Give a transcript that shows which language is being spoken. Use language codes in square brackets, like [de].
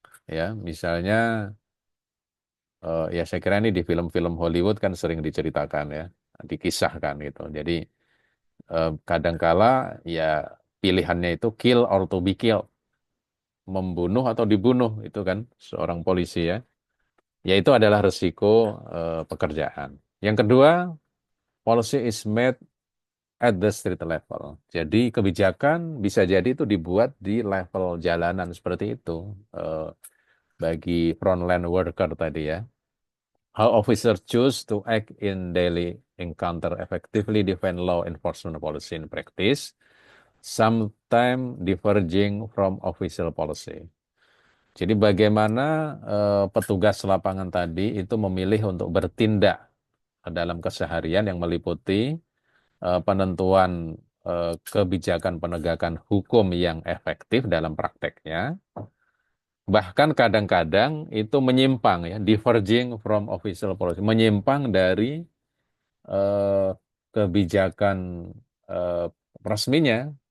[id] Ya, misalnya ya saya kira ini di film-film Hollywood kan sering diceritakan ya, dikisahkan gitu. Jadi kadangkala ya pilihannya itu kill or to be killed, membunuh atau dibunuh itu kan seorang polisi ya. Ya itu adalah resiko pekerjaan. [en] Yang kedua, policy is made at the street level. [id] Jadi kebijakan bisa jadi itu dibuat di level jalanan seperti itu eh, bagi frontline worker tadi ya. [en] How officers choose to act in daily encounter effectively define law enforcement policy in practice, sometimes diverging from official policy. [id] Jadi bagaimana petugas lapangan tadi itu memilih untuk bertindak dalam keseharian yang meliputi penentuan kebijakan penegakan hukum yang efektif dalam prakteknya, bahkan kadang-kadang itu menyimpang ya, [en] diverging from official policy, [id] menyimpang dari eh, kebijakan eh, resminya.